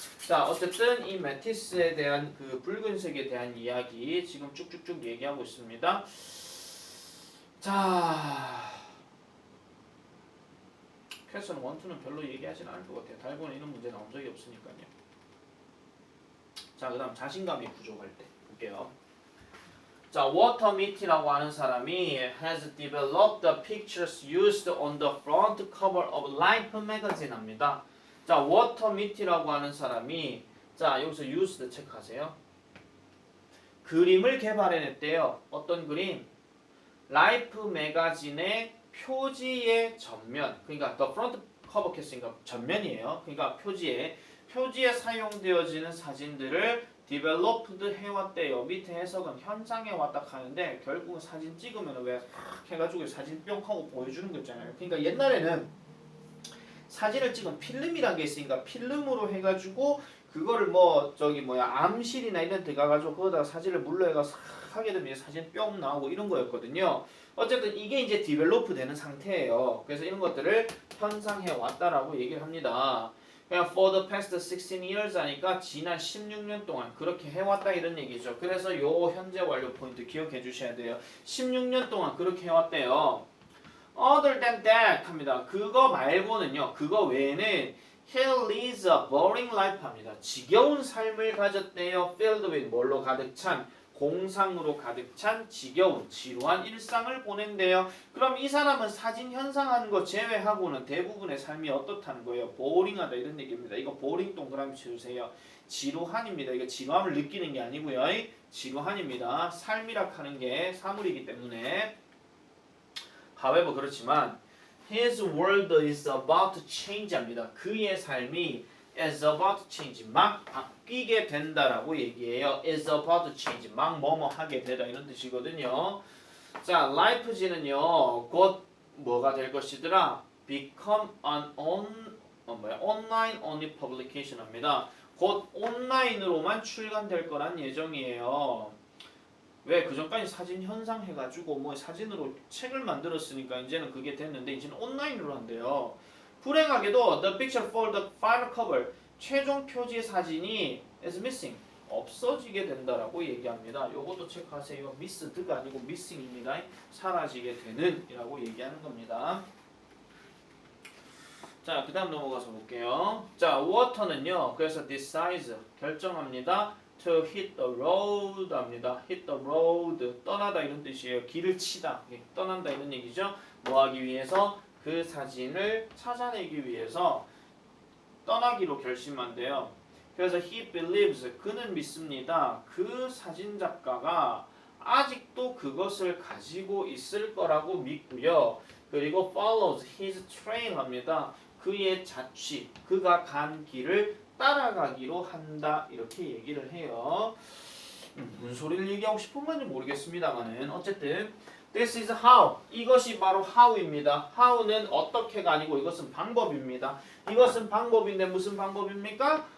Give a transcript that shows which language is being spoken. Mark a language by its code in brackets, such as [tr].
[ko] 자, 어쨌든 이 메티스에 대한 그 붉은색에 대한 이야기 지금 쭉쭉쭉 얘기하고 있습니다. 자, 패션 1, 2는 별로 얘기하진 않을 것 같아요. 달고는 이런 문제 나온 적이 없으니까요. 자, 그 다음 자신감이 부족할 때 볼게요. 자, 워터미티라고 하는 사람이 [en] has developed the pictures used on the front cover of Life magazine [ko] 합니다. 자, 워터미티라고 하는 사람이 자, 여기서 used 체크하세요. 그림을 개발해냈대요. 어떤 그림? 라이프 매거진의 표지의 전면, 그러니까 the front cover 했으니까 전면이에요. 그러니까 표지에 사용되어지는 사진들을 developed 해왔대요. 밑에 해석은 현상해 왔다 하는데 결국은 사진 찍으면 왜 해가지고 사진 뿅 하고 보여주는 거 있잖아요. 그러니까 옛날에는 사진을 찍은 필름이란 게 있으니까 필름으로 해가지고 그거를 뭐 저기 뭐야 암실이나 이런 데 가가지고 거기다가 사진을 물러해가서 하게 되면 사진 뿅 나오고 이런 거였거든요. 어쨌든 이게 이제 디벨로프 되는 상태예요. 그래서 이런 것들을 현상해 왔다라고 얘기를 합니다. 그냥 [en] for the past 16 years [ko] 하니까 지난 16년 동안 그렇게 해왔다 이런 얘기죠. 그래서 요 현재 완료 포인트 기억해 주셔야 돼요. 16년 동안 그렇게 해왔대요. [en] Other than that 합니다. [ko] 그거 말고는요. 그거 외에는 [en] he leads a boring life 합니다. [ko] 지겨운 삶을 가졌대요. [en] filled with [ko] 뭘로 가득 찬 공상으로 가득 찬 지겨운 지루한 일상을 보낸대요. 그럼 이 사람은 사진 현상하는 거 제외하고는 대부분의 삶이 어떻다는 거예요? 보링하다 이런 얘기입니다. 이거 보링 동그라미 쳐주세요. 지루한입니다. 이거 지루함을 느끼는 게 아니고요. 지루한입니다. 삶이라 하는 게 사물이기 때문에 however 그렇지만 [en] his world is about to change [ko] 합니다. 그의 삶이 [en] is about to change [ko] 막 바뀌게 된다라고 얘기해요. [en] is about to change [ko] 막 뭐뭐 하게 되다 이런 뜻이거든요. 자, life지는요 곧 뭐가 될 것이더라? [en] become an online only publication 합니다. [ko] 곧 온라인으로만 출간될 거란 예정이에요. 왜 그전까지 사진 현상 해가지고 뭐 사진으로 책을 만들었으니까 이제는 그게 됐는데 이제는 온라인으로 한대요. 불행하게도 [en] the picture for the final cover [ko] 최종 표지 사진이 [en] is missing [ko] 없어지게 된다라고 얘기합니다. 요것도 체크하세요. missed가 아니고 missing입니다. 사라지게 되는 이라고 얘기하는 겁니다. 자, 그 다음 넘어가서 볼게요. 자, water는요. 그래서 decides 결정합니다. [en] to hit the road 합니다. [ko] hit the road 떠나다 이런 뜻이에요. 길을 치다 떠난다 이런 얘기죠. 뭐 하기 위해서? 그 사진을 찾아내기 위해서 떠나기로 결심한대요. 그래서 [en] he believes [ko] 그는 믿습니다. 그 사진 작가가 아직도 그것을 가지고 있을 거라고 믿고요. [en] 그리고 follows his trail 합니다. [ko] 그의 자취, 그가 간 길을 따라가기로 한다 이렇게 얘기를 해요. 무슨 소리를 얘기하고 싶은 건지 모르겠습니다만은 어쨌든 [en] this is how [ko] 이것이 바로 how입니다. how는 어떻게가 아니고 이것은 방법입니다. 이것은 방법인데 무슨 방법입니까?